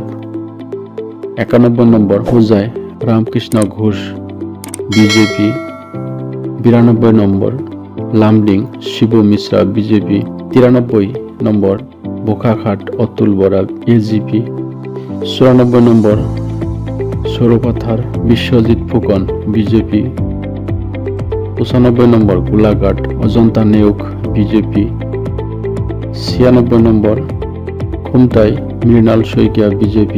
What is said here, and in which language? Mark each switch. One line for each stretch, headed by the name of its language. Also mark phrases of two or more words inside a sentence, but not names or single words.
Assamese: 91 নম্বর হুজাই রামকৃষ্ণ ঘোষ বিজেপি। 92 নম্বর লামডিং শিব মিশ্রা বিজেপি। 93 নম্বর বোকাখাট অতুল বরা AGP। 94 নম্বর সরোপাথার বিশ্বজিৎ ফুকন বিজেপি। 95 নম্বর গোলাঘাট অজন্তা নেউক বিজেপি। 96 নম্বর খুমটাই মৃণাল শইকীয়া বিজেপি।